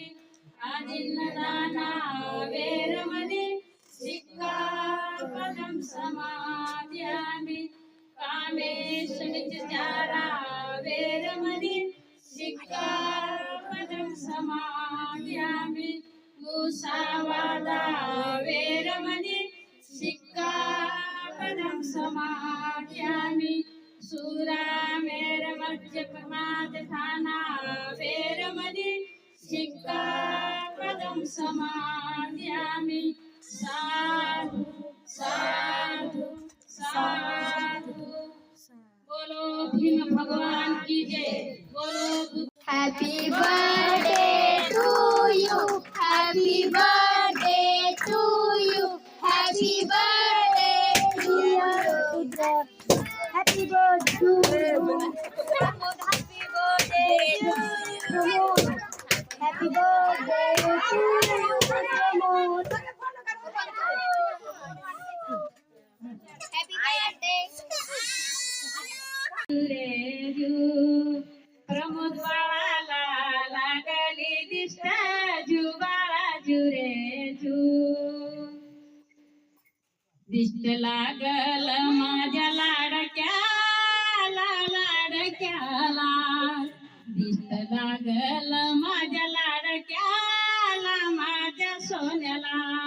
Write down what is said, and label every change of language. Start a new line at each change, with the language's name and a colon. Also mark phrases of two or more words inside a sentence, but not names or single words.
Pali: आदिन्नदाना वेरमणि सिक्खापदं समादयामि कामेशमिच्चारा वेरमणि सिक्खापदं समादयामि मुसावादा वेरमणि सिक्खापदं समादयामि सुरामेरमद्यपमादधाना वेरमणि सिक्खापदं समादयामि साधु साधु साधु
Hindi: बोलो भीम भगवान की जय बोलो
English: Happy birthday to you. Happy birthday to you. Happy birthday to you. Happy birthday to you. Happy birthday to you. Happy birthday to you. Happy birthday.
Marathi: प्रमोद बाळाला लागली दिष्ट जू बाळा जुरे जू दिष्ट लागल माझ्या लाडक्याला लाडक्याला दिष्ट लागल माझ्या लाडक्याला माझ्या सोन्याला